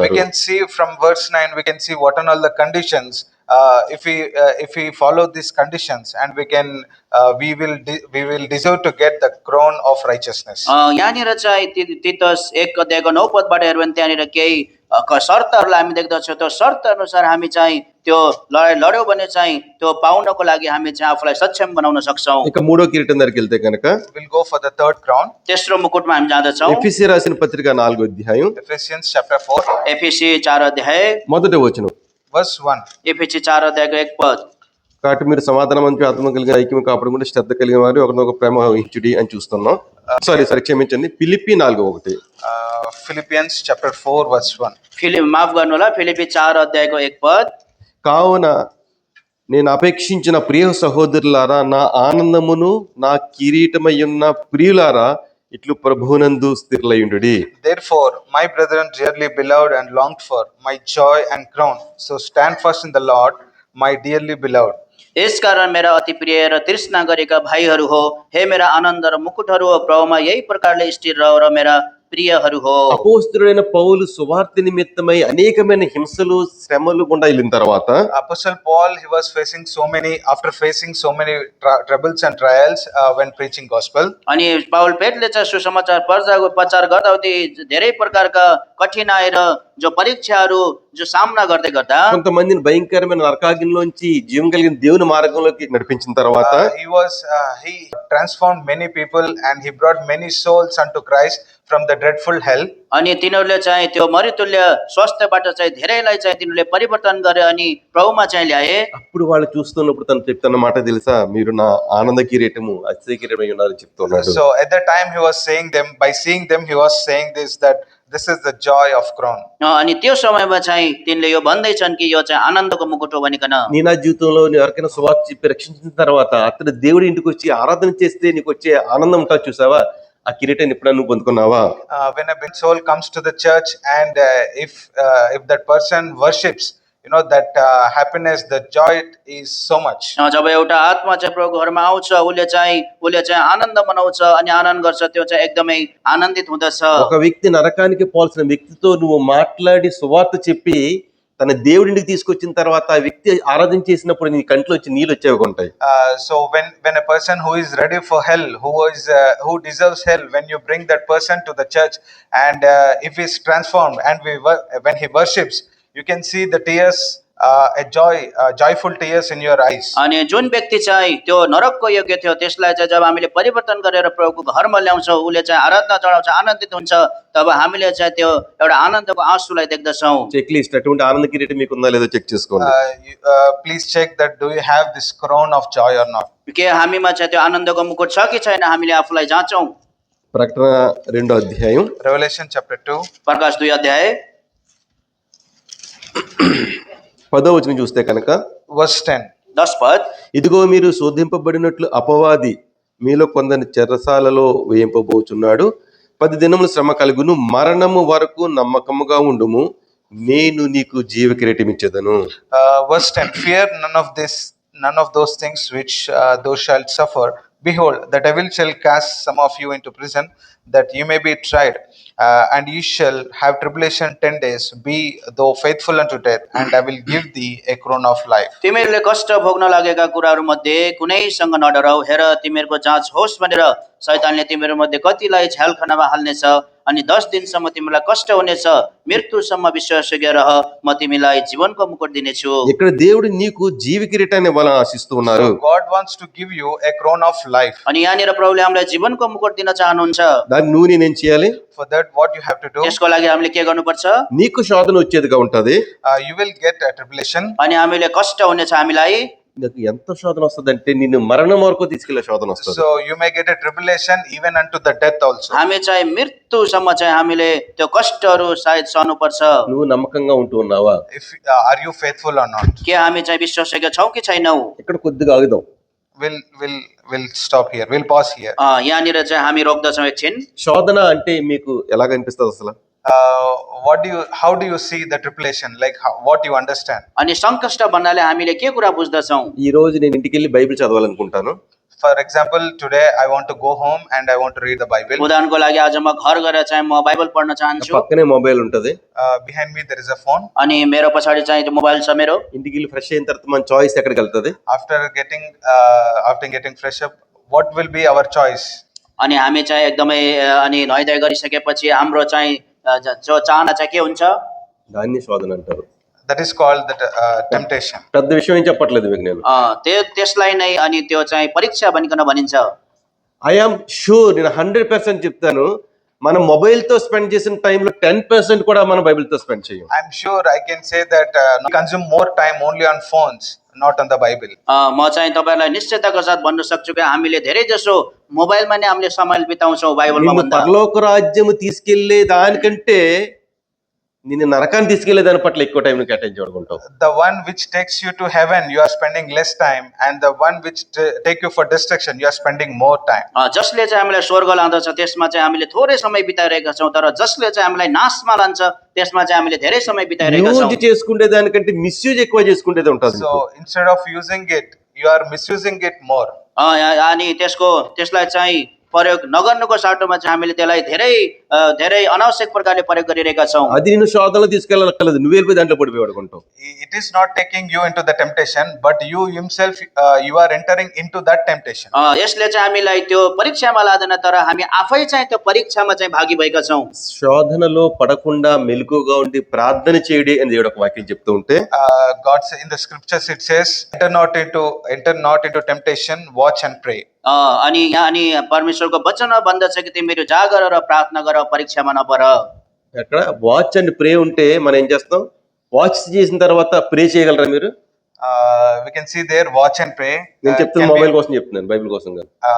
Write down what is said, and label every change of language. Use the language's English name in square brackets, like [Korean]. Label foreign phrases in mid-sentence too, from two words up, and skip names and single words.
[Telugu] ఉంటారు. [English] can see from verse 9, we can see what are all the conditions if we follow these conditions, and we will deserve to get the crown of righteousness. [Nepali] यहाँनिर चाहिँ तितस 1 अध्यायको 9 पदबाट हेऱ्यो भने त्यहाँनिर केही शर्तहरूलाई हामी देख्दछौँ। त्यो शर्त अनुसार हामी चाहिँ त्यो लडाइँ लड्यौँ भने चाहिँ त्यो पाउनको लागि हामी चाहिँ आफूलाई सक्षम बनाउन सक्छौँ। [Telugu] ఇక మూడో కిరీటం దగ్గరికి వెళ్తే కనుక [English] We'll go for the third crown. [Nepali] तेस्रो मुकुटमा हामी जाँदछौँ। [Telugu] ఎఫెసీ రాసిన పత్రిక 4వ అధ్యాయం [English] Ephesians chapter 4, [Nepali] एफिसी 4 अध्याय [Telugu] మొదటి వచనం. [English] verse 1. [Nepali] एफिसी 4 अध्यायको 1 पद। [Telugu] కాబట్టి మీరు సమాధానం మంచి ఆత్మ కలిగిన ఐక్యం కాపాడుకుంటే శ్రద్ధ కలిగిన వారు ఒకరినొక ప్రేమ వహించుడి అని చూస్తున్నాం. సారీ క్షమించండి, ఫిలిప్పీ 4:1. [English] Philippians chapter 4, verse 1. [Nepali] माफ गर्नु होला, फिलिपी 4 अध्यायको 1 पद। [Telugu] కావున నేను అపేక్షించిన ప్రియ సహోదరులారా, నా ఆనందమును నా కిరీటమయ్యున్న ప్రియులారా, ఇట్లు ప్రభువునందు స్థిరులయుండుడి. [English] Therefore, my brethren dearly beloved and longed for, my joy and crown, so stand fast in the Lord, my dearly beloved. [Nepali] यसकारण मेरा अति प्रिय र तृष्णा गरेका भाइहरू हो, हे मेरा आनन्द र मुकुटहरू हो, प्रभुमा यही प्रकारले स्थिर रह र मेरा प्रियहरू हो। [Telugu] అపోస్తలుడైన పౌలు సువార్త నిమిత్తమై అనేకమైన హింసలు శ్రమలు గుండా వెళ్ళిన తర్వాత [English] Apostle Paul, he was facing after facing so many troubles and trials when preaching gospel. [Nepali] अनि पाउल पेटले चाहिँ सुसमाचार प्रचार गर्दा धेरै प्रकारका कठिनाइ र जो परीक्षाहरू जो सामना गर्दै गर्दा [Telugu] కొంతమందిని భయంకరమైన నరకాగ్నిలోంచి జీవం కలిగిన దేవుని మార్గంలోకి నడిపించిన తర్వాత [English] he transformed many people and he brought many souls unto Christ from the dreadful hell. [Nepali] अनि तिनीहरूले चाहिँ त्यो मरितुल्य स्वास्थ्यबाट चाहिँ धेरैलाई चाहिँ तिनीहरूले परिवर्तन गरे अनि प्रभुमा चाहिँ ल्याए। [Telugu] అప్పుడు వాళ్ళు చూస్తున్నప్పుడు తను చెప్తున్న మాట తెలుసా, మీరు నా ఆనంద కిరీటము అతిశయ కిరీటమై ఉన్నారని చెప్తున్నాడు. [English] So at that time he was saying them, by seeing them he was saying that this is the joy of crown. [Nepali] अनि त्यो समयमा चाहिँ तिनले यो भन्दैछन् कि यो चाहिँ आनन्दको मुकुट हो भनिकन। [Telugu] నీ నా జీవితంలో నువ్వు ఎవరికైనా సువార్త చెప్పి రక్షించిన తర్వాత అతను దేవుడి ఇంటికి వచ్చి ఆరాధన చేస్తే నీకు వచ్చే ఆనందం ఉంటుంది చూసావా, ఆ కిరీటాన్ని ఎప్పుడైనా నువ్వు పొందుకున్నావా? [English] When a soul comes to the church and if that person worships, you know that happiness, the joy is so much. [Nepali] जब एउटा आत्मा चाहिँ प्रभुको घरमा आउँछ, उसले चाहिँ आनन्द मनाउँछ अनि आनन्द गर्छ, त्यो चाहिँ एकदमै आनन्दित हुँदछ। [Telugu] ఒక వ్యక్తి నరకానికి పోల్సిన వ్యక్తితో నువ్వు మాట్లాడి సువార్త చెప్పి తన దేవుడింటికి తీసుకొచ్చిన తర్వాత ఆ వ్యక్తి ఆరాధన చేసినప్పుడు నీ కంట్లో వచ్చి నీళ్ళు వచ్చేవి ఉంటాయి. [English] So when a person who is ready for hell, who deserves hell, when you bring that person to the church and if he is transformed and when he worships, you can see the tears, joyful tears in your eyes. [Nepali] अनि जुन व्यक्ति चाहिँ त्यो नरकको योग्य थियो त्यसलाई चाहिँ जब हामीले परिवर्तन गरेर प्रभुको घरमा ल्याउँछौँ, उसले चाहिँ आराधना चढाउँछ, आनन्दित हुन्छ, तब हामीले चाहिँ त्यो एउटा आनन्दको आँसुलाई देख्दछौँ। [English] check list [Telugu] అటువంటి ఆనంద కిరీటం మీకు ఉందా లేదో చెక్ చేసుకోండి. [English] Please check that do you have this crown of joy or not. [Nepali] के हामीमा चाहिँ त्यो आनन्दको मुकुट छ कि छैन, हामीले आफूलाई जाँचौँ। [Telugu] ప్రకటన 2వ అధ్యాయం [English] Revelation chapter 2, [Nepali] प्रकाश 2 अध्याय [Telugu] 10వ వచనం చూస్తే కనుక [English] verse 10. [Nepali] 10 पद। [Telugu] ఇదిగో మీరు శోధింపబడినట్లు అపవాది మీలో కొందరిని చెరసాలలో వేయింపబోచున్నాడు. 10 దినములు శ్రమ కలుగును, మరణము వరకు నమ్మకముగా ఉండుము, నేను నీకు జీవ కిరీటం ఇచ్చేదను. [English] Verse 10. Fear none of those things which thou shalt suffer. Behold, the devil shall cast some of you into prison, that you may be tried, and you shall have tribulation 10 days. Be thou faithful unto death, and I will give thee a crown of life. [Nepali] तिमीहरूले कष्ट भोग्न लागेका कुराहरू मध्ये कुनैसँग नडराऊ। हेर, तिमीहरूको जाँच होस् भनेर शैतानले तिमीहरू मध्ये कतिलाई झ्यालखानामा हाल्नेछ, अनि 10 दिनसम्म तिमीलाई कष्ट हुनेछ। मृत्युसम्म विश्वासयोग्य रह, म तिमीलाई जीवनको मुकुट दिनेछु। [Telugu] ఇక్కడ దేవుడు నీకు జీవ కిరీటాన్ని ఇవ్వాలని ఆశిస్తూ ఉన్నారు. [English] So God wants to give you a crown of life. [Nepali] अनि यहाँनिर प्रभुले हामीलाई जीवनको मुकुट दिन चाहनुहुन्छ। [Telugu] దాన్ని నువ్వు నేనేం చేయాలి? [English] For that, what you have to do, [Nepali] त्यसको लागि हामीले के गर्नुपर्छ? [Telugu] నీకు శోధన వచ్చేదిగా ఉంటది. [English] you will get a tribulation. [Nepali] अनि हामीले कष्ट हुनेछ हामीलाई। [Telugu] నీకు ఎంత శోధన వస్తుంది అంటే నిన్ను మరణం వరకు తీసుకెళ్లే శోధన వస్తుంది. [English] So you may get a tribulation even unto the death also. [Nepali] हामी चाहिँ मृत्युसम्म चाहिँ हामीले त्यो कष्टहरू सायद सहनुपर्छ। [Telugu] నువ్వు నమ్మకంగా ఉంటూ ఉన్నావా? [English] If are you faithful or not? [Nepali] के हामी चाहिँ विश्वासयोग्य छौँ कि छैनौँ? [Telugu] ఇక్కడ కొద్దిగా ఆగుదాం. [English] We'll stop here. We'll pause here. [Nepali] यहाँनिर चाहिँ हामी रोक्दछौँ एकछिन। [Telugu] శోధన అంటే మీకు ఎలాగ అనిపిస్తుంది అసలు? [English] how do you see the tribulation? Like what you understand? [Nepali] अनि सङ्कष्ट भन्नाले हामीले के कुरा बुझ्दछौँ? [Telugu] ఈ రోజు నేను ఇంటికి వెళ్ళి బైబిల్ చదవాలనుకుంటాను. [English] For example, today I want to go home and I want to read the Bible. [Nepali] उदाहरणको लागि आज म घर गएर चाहिँ म बाइबल पढ्न चाहन्छु [Telugu] పక్కనే మొబైల్ ఉంటది. [English] Behind me there is a phone. [Nepali] अनि मेरो पछाडि चाहिँ त्यो मोबाइल छ मेरो. [Telugu] ఇంటికి వెళ్ళి ఫ్రెష్ అయిన తర్వాత మన చాయిస్ ఎక్కడికి వెళ్తది? [English] After getting fresh up, what will be our choice? [Nepali] अनि हामी चाहिँ एकदमै अनि नुहाइधुवाइ गरिसकेपछि हाम्रो चाहिँ जो चाहना चाहिँ के हुन्छ? [Telugu] దాన్ని శోధన అంటారు. [English] That is called that temptation. [Telugu] పెద్ద విషయం ఏం చెప్పట్లేదు మీకు నేను. [Nepali] त्यसलाई नै अनि त्यो चाहिँ परीक्षा भनिकन भनिन्छ. [English] I am sure, [Telugu] నేను 100% చెప్తాను, మనం మొబైల్ తో స్పెండ్ చేసిన టైంలో 10% కూడా మనం బైబిల్ తో స్పెండ్ చేయం. [English] I'm sure I can say that we consume more time only on phones, not on the Bible. [Nepali] म चाहिँ तपाईहरुलाई निश्चयताको साथ भन्न सक्छु कि हामीले धेरै जसो मोबाइलमा नै हामीले समय बिताउँछौँ बाइबलमा [Telugu] నిన్ను [Nepali] भन्दा. [Telugu] పరలోక రాజ్యము తీసుకెళ్లే దానికంటే నిన్ను నరకాన్ని తీసుకెళ్లే దాని పట్ల ఎక్కువ టైం కేటాయించుకుంటావు. [English] The one which takes you to heaven, you are spending less time, and the one which take you for destruction, you are spending more time. [Nepali] जसले चाहिँ हामीलाई स्वर्ग लाँदछ त्यसमा चाहिँ हामीले थोरै समय बिताइरहेका छौँ, तर जसले चाहिँ हामीलाई नाशमा लान्छ त्यसमा चाहिँ हामीले धेरै समय बिताइरहेका छौँ. [Telugu] యూజ్ చేసుకునే దానికంటే మిస్యూజ్ ఎక్కువ చేసుకునేది ఉంటుంది. [English] So instead of using it, you are misusing it more. [Nepali] अनि त्यसलाई चाहिँ प्रयोग नगर्नुको साटोमा चाहिँ हामीले त्यसलाई धेरै अनावश्यक प्रकारले प्रयोग गरिरहेका छौँ. [Telugu] అది నిన్ను శోధనలో తీసుకెళ్ళక్కర్లేదు, నువ్వు వెళ్ళిపోయి దాంట్లో పడిపోయి పడుకుంటావు. [English] It is not taking you into the temptation, but you himself you are entering into that temptation. [Nepali] यसले चाहिँ हामीलाई त्यो परीक्षामा लादैन, तर हामी आफै चाहिँ त्यो परीक्षामा चाहिँ भागी भएका छौँ. [Telugu] శోధనలో పడకుండా మెలకుగా ఉండి ప్రార్థన చేయడి అని దేవుడు ఒక వాక్యం చెప్తూ ఉంటే, [English] God says in the scriptures, it says, enter not into temptation, watch and pray. [Nepali] अनि यहाँ अनि परमेश्वरको वचनमा भन्दछ कि तिमीहरू जागर र प्रार्थना गर, परीक्षामा नपर. [Telugu] అక్కడ [English] watch and pray [Telugu] ఉంటే మనం ఏం చేస్తాం? వాచ్ చేసిన తర్వాత ప్రే చేయగలరా మీరు? [English] We can see there, watch and pray. [Telugu] నేను చెప్తున్న మొబైల్ కోసం చెప్తున్నాను, బైబిల్ కోసం కాదు.